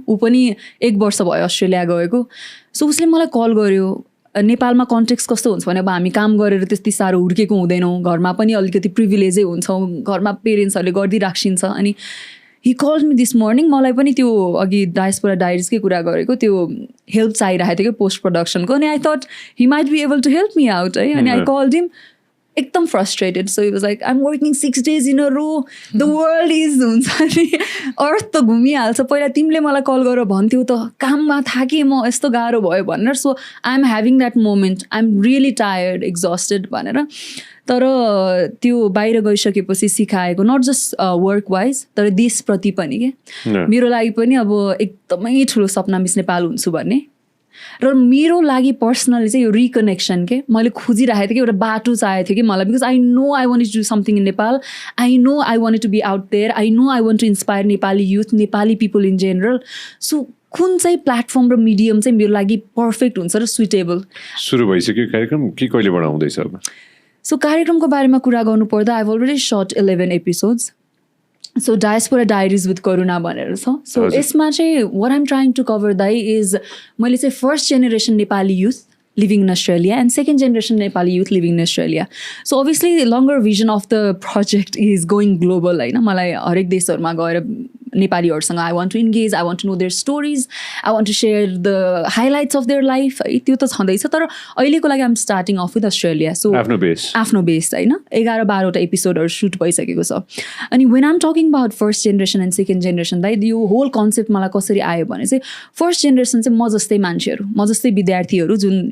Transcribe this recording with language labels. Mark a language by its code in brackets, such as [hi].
[ne] ऊ पनि 1 वर्ष भयो अस्ट्रेलिया गएको. सो उसले मलाई कल गर्यो. नेपालमा कन्टेक्स्ट कस्तो हुन्छ भने अब हामी काम गरेर त्यति साह्रो हुर्केको हुँदैनौँ. घरमा पनि अलिकति प्रिभिलेजै हुन्छौँ. घरमा पेरेन्ट्सहरूले गरिराख्छिन्छ. अनि [en] He called me this morning. [ne] मलाई पनि त्यो अघि डायस्पोरा डायरिजकै कुरा गरेको त्यो हेल्प चाहिरहेको थियो कि पोस्ट प्रोडक्सनको. [en] अनि I thought he might be able to help me out है. अनि I called him एकदम frustrated. So he was like I am working 6 days in a row. The world is [ne] हुन्छ नि अर्थ त घुमिहाल्छ. पहिला तिमीले मलाई कल गरेर भन्थ्यौ त काममा थाकेँ म, यस्तो गाह्रो भयो भनेर. [en] So I am having that moment. I am really tired, exhausted भनेर. [ne] तर त्यो बाहिर गइसकेपछि सिकाएको [en] not just work wise [ne] तर देशप्रति पनि के. मेरो लागि पनि अब एकदमै ठुलो सपना मिस नेपाल हुन्छु भन्ने. र मेरो लागि पर्सनली चाहिँ यो रिकनेक्सन के मैले खोजिरहेको थिएँ कि एउटा बाटो चाहेको थियो कि मलाई. [en] Because I know I want to do something in Nepal. I know I want to be out there. I know I want to inspire Nepali youth, Nepali people in general. [ne] So कुन चाहिँ प्लेटफर्म र मिडियम चाहिँ मेरो लागि पर्फेक्ट हुन्छ र suitable. सुरु भइसक्यो कार्यक्रम कि कहिले बढाउँदैछ अब? सो कार्यक्रमको बारेमा कुरा गर्नुपर्दा [en] I already shot 11 episodes so diaspora diaries with Karuna [ne] भनेर छ सो यसमा चाहिँ [en] what I'm trying to cover [ne] दाइ इज मैले चाहिँ [en] First generation Nepali youth living in Australia and second generation Nepali youth living in Australia. So obviously the longer vision of the project is going global. [ne] हैन मलाई हरेक देशहरुमा गएर नेपालीहरुसँग [en] I want to engage, I want to know their stories, I want to share the highlights of their life. [ne] त्यो त छँदैछ तर अहिलेको लागि [en] I'm starting off with Australia. [ne] So आफ्नो बेस हैन 11-12 वटा एपिसोडहरु शूट भइसकेको छ. अनि [en] when I'm talking about first generation and second generation [ne] दाइ यो होल कन्सेप्ट मलाई कसरी आयो भने चाहिँ फर्स्ट जेनेरेसन चाहिँ म जस्तै मान्छेहरु म जस्तै विद्यार्थीहरु जुन